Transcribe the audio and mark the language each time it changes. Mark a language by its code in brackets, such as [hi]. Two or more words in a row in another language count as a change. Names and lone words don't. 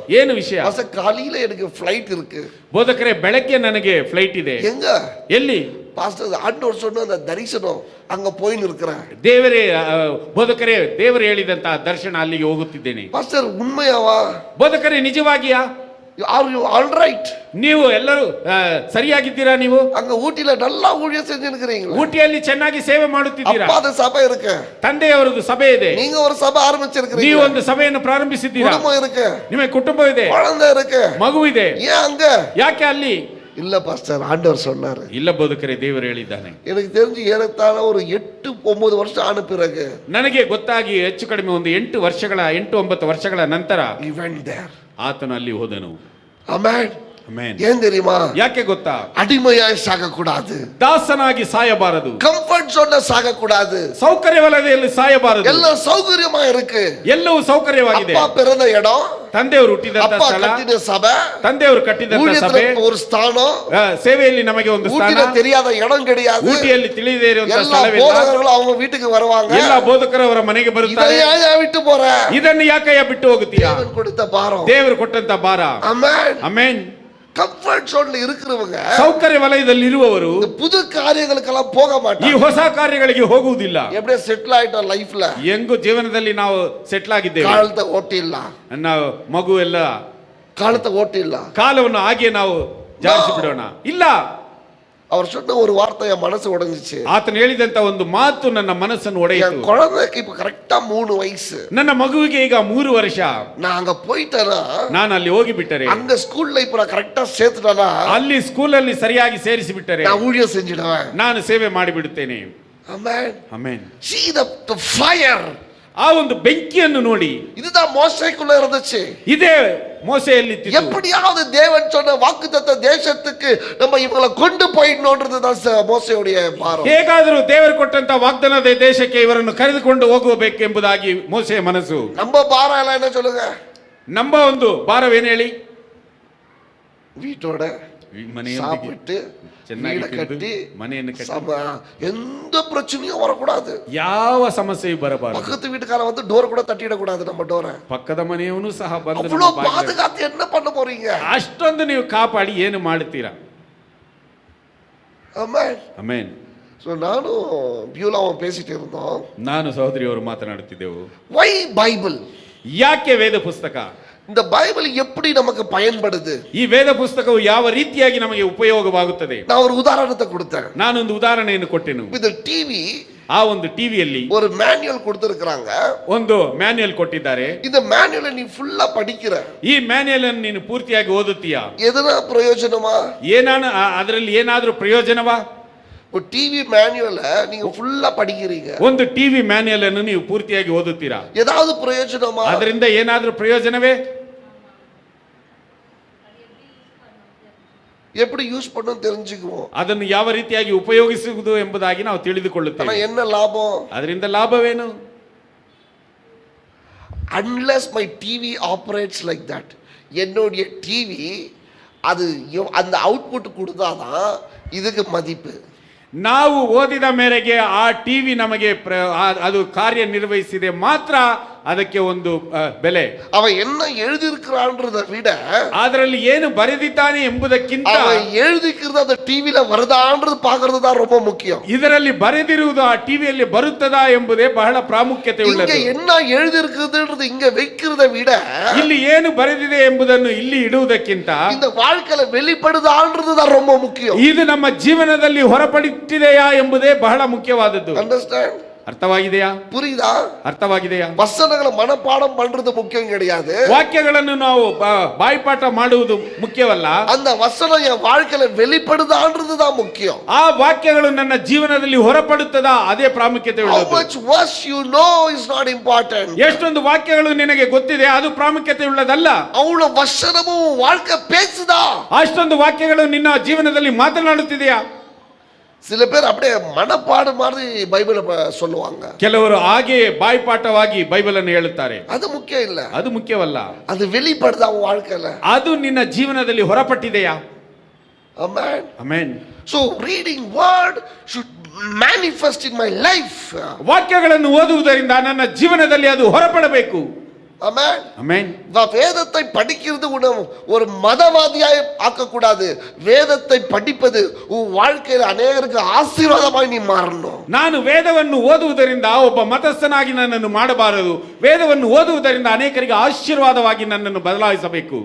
[kn] ಏನು ವಿಷಯ? [ta] பாஸ்டர் காலையில எனக்கு ஃளைட் இருக்கு. [kn] ಬೋಧಕರೇ ಬೆಳಗ್ಗೆ ನನಗೆ ಫ್ಲೈಟ್ ಇದೆ. [ta] எங்க? [kn] ಎಲ್ಲಿ? [ta] பாஸ்டர் ஆண்டவர் சொன்ன அந்த தரிசனம் அங்க போய் நிற்கிறேன். [kn] ದೇವರೇ ಬೋಧಕರೇ ದೇವರು ಹೇಳಿದಂತಹ ದರ್ಶನ ಅಲ್ಲಿಗೆ ಹೋಗುತ್ತಿದ್ದೇನೆ. [ta] பாஸ்டர் உண்மையாவா? [kn] ಬೋಧಕರೇ ನಿಜವಾಗಿಯಾ? [en] are you all right? [kn] ನೀವು ಎಲ್ಲರೂ ಸರಿಯಾಗಿದ್ದೀರಾ? ನೀವು [ta] அங்க ஊட்டியில நல்லா ஊழியம் செஞ்சிருக்கீங்க. [kn] ಊಟಿಯಲ್ಲಿ ಚೆನ್ನಾಗಿ ಸೇವೆ ಮಾಡುತ್ತಿದ್ದೀರಾ. [ta] அப்பாத சபை இருக்கு, [kn] ತಂದೆಯವರದು ಸಭೆ ಇದೆ, [ta] நீங்க ஒரு சபை ஆரம்பிச்சிருக்கீங்க, [kn] ನೀವು ಒಂದು ಸಭೆಯನ್ನು ಪ್ರಾರಂಭಿಸಿದ್ದೀರಾ, [ta] குடும்பம் இருக்கு, [kn] ನಿಮಗೆ ಕುಟುಂಬ ಇದೆ, [ta] குழந்தை இருக்கு, [kn] ಮಗು ಇದೆ. [ta] ஏன் அங்க? [kn] ಯಾಕೆ ಅಲ್ಲಿ? [ta] இல்ல பாஸ்டர், ஆண்டவர் சொன்னாரு. [kn] ಇಲ್ಲ ಬೋಧಕರೇ ದೇವರು ಹೇಳಿದ್ದಾನೆ. [ta] எனக்கு தெரிஞ்சு ஏறத்தாழ ஒரு 8-9 வருஷம் ஆன பிறகு [kn] ನನಗೆ ಗೊತ್ತಾಗಿ ಹೆಚ್ಚು ಕಡಿಮೆ ಒಂದು 8-9 ವರ್ಷಗಳ ನಂತರ [en] he went there. [kn] ಆತನು ಅಲ್ಲಿ ಹೋದನು. [en] Amen. [kn] Amen. [ta] ஏன் தெரியுமா? [kn] ಯಾಕೆ ಗೊತ್ತಾ? [ta] அடிமையாய் சாகக்கூடாது, [kn] ದಾಸನಾಗಿ ಸಾಯಬಾರದು, [en] comfort zone ல [ta] சாகக்கூடாது. [kn] ಸೌಕರ್ಯ ವಲಯದಲ್ಲಿ ಸಾಯಬಾರದು. [ta] எல்லாம் சௌகரியமா இருக்கு. [kn] ಎಲ್ಲವೂ ಸೌಕರ್ಯವಾಗಿದೆ. [ta] அப்பா பிறந்த இடம், [kn] ತಂದೆಯವರು ಹುಟ್ಟಿದಂತ [ta] அப்பா [kn] ಸ್ಥಳ, [ta] கட்டின சபை, [kn] ತಂದೆಯವರು ಕಟ್ಟಿದಂತ [ta] ஊழியத்துல [kn] ಸಭೆ, [ta] ஒரு ஸ்தானம், [kn] ಸೇವೆಯಲ್ಲಿ ನಮಗೆ ಒಂದು ಸ್ಥಾನ, [ta] ஊட்டில தெரியாத இடம் கிடையாது. [kn] ಊಟಿಯಲ್ಲಿ ತಿಳಿದೇ ಇರುವಂತ [ta] எல்லா [kn] ಸ್ಥಳವಿಲ್ಲ. [ta] போதகர்களும் அவங்க வீட்டுக்கு வருவாங்க. [kn] ಎಲ್ಲ ಬೋಧಕರು ಅವರ ಮನೆಗೆ ಬರುತ್ತಾರೆ. [ta] இதை ஏன் விட்டு போற? [kn] ಇದನ್ನು ಯಾಕಯ್ಯ ಬಿಟ್ಟು ಹೋಗುತ್ತೀಯಾ? [ta] தேவன் கொடுத்த பாரம். [kn] ದೇವರು ಕೊಟ್ಟಂತ ಭಾರ. [ta] ஆமென். [kn] ಆಮೆನ್. [en] comfort zone ல [ta] இருக்கிறவங்க [kn] ಸೌಕರ್ಯ ವಲಯದಲ್ಲಿ ಇರುವವರು [ta] இந்த புது காரியங்களுக்கெல்லாம் போக [kn] ಈ [ta] மாட்டாங்க. [kn] ಹೊಸ ಕಾರ್ಯಗಳಿಗೆ ಹೋಗುವುದಿಲ್ಲ. [ta] எப்படியே செட்டில் ஆயிட்டோம் லைஃப்ல. [kn] ಹೆಂಗು ಜೀವನದಲ್ಲಿ ನಾವು ಸೆಟ್ಲ್ ಆಗಿದ್ದೇವೆ. [ta] காலத்தை ஓட்டிಲ್ಲ, [kn] ನಾವು ಮಗು ಎಲ್ಲ [ta] காலத்தை ஓட்டிಲ್ಲ. [kn] ಕಾಲವನ್ನು ಹಾಗೆ ನಾವು ಜಾರಿಸಿ ಬಿಡೋಣ. ಇಲ್ಲ, [ta] அவர் சொன்ன ஒரு வார்த்தை என் மனசு உடைஞ்சிச்சு. [kn] ಆತನು ಹೇಳಿದಂತ ಒಂದು ಮಾತು ನನ್ನ ಮನಸ್ಸನ್ನು [ta] என் [kn] ಒಡೆಯಿತು. [ta] குழந்தைக்கு இப்ப கரெக்டா 3 வயசு. [kn] ನನ್ನ ಮಗುವಿಗೆ ಈಗ 3 ವರ್ಷ. [ta] நான் அங்க போயிட்டேனா, [kn] ನಾನು ಅಲ್ಲಿ ಹೋಗಿ ಬಿಟ್ಟರೆ, [ta] அந்த ஸ்கூல்ல இப்ப நான் கரெக்டா சேர்த்துட்டேனா, [kn] ಅಲ್ಲಿ ಸ್ಕೂಲಲ್ಲಿ ಸರಿಯಾಗಿ ಸೇರಿಸಿ ಬಿಟ್ಟರೆ [ta] நான் ஊழியம் செஞ்சிடுவேன். [kn] ನಾನು ಸೇವೆ ಮಾಡಿಬಿಡುತ್ತೇನೆ. [ta] ஆமென். [kn] ಆಮೆನ್. [en] See the fire. [kn] ಆ ಒಂದು ಬೆಂಕಿಯನ್ನು ನೋಡಿ, [ta] இதுதான் மோசேக்குள்ள இருந்துச்சு. [kn] ಇದೇ ಮೋಸೆಯಲ್ಲಿ ಇದ್ದಿದ್ದು. [ta] எப்படியாவது தேவன் சொன்ன வாக்குத்தத்த தேசத்துக்கு நம்ம இவங்களை கொண்டு போயிடணும்ன்றது தான் மோசேயுடைய பாரம். [kn] ಹೇಗಾದರೂ ದೇವರು ಕೊಟ್ಟಂತ ವಾಗ್ದಾನದ ದೇಶಕ್ಕೆ ಇವರನ್ನು ಕರೆದುಕೊಂಡು ಹೋಗಬೇಕೆಂಬುದಾಗಿ ಮೋಸೆಯ ಮನಸ್ಸು. [ta] நம்ம பாரம் எல்லாம் என்ன சொல்லுங்க? [kn] ನಮ್ಮ ಒಂದು ಭಾರವೇನು ಹೇಳಿ? [ta] வீட்டோட சாப்பிட்டு [kn] ಚೆನ್ನಾಗಿ [ta] வீட கட்டி [kn] ಮನೆಯನ್ನು ಕಟ್ಟಿ [ta] எந்த பிரச்சனையும் வரக்கூடாது. [kn] ಯಾವ ಸಮಸ್ಯೆಯೂ ಬರಬಾರದು. [ta] பக்கத்து வீட்டுக்காரன் வந்து டோர் கூட தட்டிடக்கூடாது நம்ம டோரை. [kn] ಪಕ್ಕದ ಮನೆಯವನು ಸಹ ಬಂದು [ta] அவ்வளவு பாதுகாத்து என்ன பண்ண போறீங்க? [kn] ಅಷ್ಟೊಂದು ನೀವು ಕಾಪಾಡಿ ಏನು ಮಾಡುತ್ತೀರಾ? [ta] ஆமென். [kn] ಆಮೆನ್. [ta] சோ நானும் பியூலாவும் பேசிட்டு இருந்தோம். [kn] ನಾನು ಸಹೋದರಿಯವರು ಮಾತನಾಡುತ್ತಿದ್ದೆವು. [en] why பைபிள்? [kn] ಯಾಕೆ ವೇದ ಪುಸ್ತಕ? [ta] இந்த பைபிள் எப்படி நமக்கு பயன்படுது? [kn] ಈ ವೇದ ಪುಸ್ತಕವು ಯಾವ ರೀತಿಯಾಗಿ ನಮಗೆ ಉಪಯೋಗವಾಗುತ್ತದೆ? [ta] நான் ஒரு உதாரணத்தை கொடுத்தேன். [kn] ನಾನೊಂದು ಉದಾಹರಣೆಯನ್ನು ಕೊಟ್ಟೆನು. [ta] இந்த டிவி, [kn] ಆ ಒಂದು ಟಿವಿಯಲ್ಲಿ [ta] ஒரு மேனுவல் கொடுத்திருக்காங்க. [kn] ಒಂದು ಮ್ಯಾನ್ಯುಯಲ್ ಕೊಟ್ಟಿದ್ದಾರೆ. [ta] இந்த மேனுவலை நீ ஃபுல்லா படிக்கிற, [kn] ಈ ಮ್ಯಾನ್ಯುಯಲ್ ಅನ್ನು ನೀನು ಪೂರ್ತಿಯಾಗಿ ಓದುತ್ತೀಯಾ? [ta] எதுனா பிரயோஜனமா? [kn] ಅದರಲ್ಲಿ ಏನಾದರೂ ಪ್ರಯೋಜನವಾ? [ta] ஒரு [en] TV manual ஐ [ta] நீங்க ஃபுல்லா படிக்கிறீங்க, [kn] ಒಂದು [en] TV manual [kn] ಅನ್ನು ನೀವು ಪೂರ್ತಿಯಾಗಿ ಓದುತ್ತೀರಾ? [ta] ஏதாவது பிரயோஜனமா? [kn] ಅದರಿಂದ ಏನಾದರೂ ಪ್ರಯೋಜನವೇ? [ta] எப்படி யூஸ் பண்ணணும் தெரிஞ்சுக்குவோம். [kn] ಅದನ್ನು ಯಾವ ರೀತಿಯಾಗಿ ಉಪಯೋಗಿಸುವುದು ಎಂಬುದಾಗಿ ನಾವು ತಿಳಿದುಕೊಳ್ಳುತ್ತೇವೆ. [ta] ஆனா என்ன லாபம்? [kn] ಅದರಿಂದ ಲಾಭವೇನು? [en] unless my TV operates like that, [ta] என்னுடைய டிவி அது அந்த அவுட்புட் கொடுத்தாதான் இதுக்கு மதிப்பு. [kn] ನಾವು ಓದಿದ ಮೇರೆಗೆ ಆ ಟಿವಿ ನಮಗೆ ಅದು ಕಾರ್ಯನಿರ್ವಹಿಸಿದೆ ಮಾತ್ರ ಅದಕ್ಕೆ ಒಂದು ಬೆಲೆ. [ta] அவன் என்ன எழுதியிருக்கிறான்றத விட [kn] ಅದರಲ್ಲಿ ಏನು ಬರೆದಿದ್ದಾನೆ ಎಂಬುದಕ್ಕಿಂತ [ta] அவன் எழுதிக்கிறது அந்த டிவில வருதான்றது பார்க்கிறது தான் ரொம்ப முக்கியம். [kn] ಇದರಲ್ಲಿ ಬರೆದಿರುವುದು ಆ ಟಿವಿಯಲ್ಲಿ ಬರುತ್ತದಾ ಎಂಬುದೇ ಬಹಳ ಪ್ರಾಮುಖ್ಯತೆ ಉಳ್ಳದ್ದು. [ta] இங்க என்ன எழுதியிருக்குதுன்றது இங்க வைக்கிறத விட [kn] ಇಲ್ಲಿ ಏನು ಬರೆದಿದೆ ಎಂಬುದನ್ನು ಇಲ್ಲಿ ಇಡುವುದಕ್ಕಿಂತ [ta] இந்த வாழ்க்கையில வெளிப்படுதான்றது தான் ரொம்ப முக்கியம். [kn] ಇದು ನಮ್ಮ ಜೀವನದಲ್ಲಿ ಹೊರಪಡುತ್ತಿದೆಯಾ ಎಂಬುದೇ ಬಹಳ ಮುಖ್ಯವಾದದ್ದು. [en] Understand? [kn] ಅರ್ಥವಾಗಿದೆಯಾ? [ta] புரியுதா? [kn] ಅರ್ಥವಾಗಿದೆಯಾ? [ta] வசனங்களை மனப்பாடம் பண்றது முக்கியம் கிடையாது. [kn] ವಾಕ್ಯಗಳನ್ನು ನಾವು ಬಾಯ್ಪಾಠ ಮಾಡುವುದು ಮುಖ್ಯವಲ್ಲ. [ta] அந்த வசனம் என் வாழ்க்கையில வெளிப்படுதான்றது தான் முக்கியம். [kn] ಆ ವಾಕ್ಯಗಳು ನನ್ನ ಜೀವನದಲ್ಲಿ ಹೊರಪಡುತ್ತದಾ ಅದೇ ಪ್ರಾಮುಖ್ಯತೆ [en] How [kn] ಉಳ್ಳದ್ದು. [en] much verse you know is not important. [kn] ಎಷ್ಟೊಂದು ವಾಕ್ಯಗಳು ನಿನಗೆ ಗೊತ್ತಿದೆ ಅದು ಪ್ರಾಮುಖ್ಯತೆ ಉಳ್ಳದಲ್ಲ. [ta] அவ்வளவு வசனமும் வாழ்க்கை பேசுதா? [kn] ಅಷ್ಟೊಂದು ವಾಕ್ಯಗಳು ನಿನ್ನ ಜೀವನದಲ್ಲಿ ಮಾತನಾಡುತ್ತಿದೆಯಾ? [ta] சில பேர் அப்படியே மனப்பாடம் மாதிரி பைபிளை சொல்லுவாங்க. [kn] ಕೆಲವರು ಹಾಗೆ ಬಾಯ್ಪಾಠವಾಗಿ ಬೈಬಲ್ ಅನ್ನು ಹೇಳುತ್ತಾರೆ. [ta] அது முக்கியம் இல்ல. [kn] ಅದು ಮುಖ್ಯವಲ್ಲ. [ta] அது வெளிப்படுதா உன் வாழ்க்கையில? [kn] ಅದು ನಿನ್ನ ಜೀವನದಲ್ಲಿ ಹೊರಪಟ್ಟಿದೆಯಾ? [en] Amen. [kn] ಆಮೆನ್. [en] So reading word should manifest in my life. [kn] ವಾಕ್ಯಗಳನ್ನು ಓದುವುದರಿಂದ ನನ್ನ ಜೀವನದಲ್ಲಿ ಅದು ಹೊರಪಡಬೇಕು. [en] Amen. [kn] ಆಮೆನ್. [ta] வேதத்தை படிக்கிறது ஒரு மதவாதியாய் ஆக்க கூடாது. வேதத்தை படிப்பது உன் வாழ்க்கையில அநேகருக்கு ஆசீர்வாதமாய் நீ மாறணும். [kn] ನಾನು ವೇದವನ್ನು ಓದುವುದರಿಂದ ಒಬ್ಬ ಮತಸ್ಥನಾಗಿ ನನ್ನನ್ನು ಮಾಡಬಾರದು. ವೇದವನ್ನು ಓದುವುದರಿಂದ ಅನೇಕರಿಗೆ ಆಶೀರ್ವಾದವಾಗಿ ನನ್ನನ್ನು ಬದಲಾಯಿಸಬೇಕು.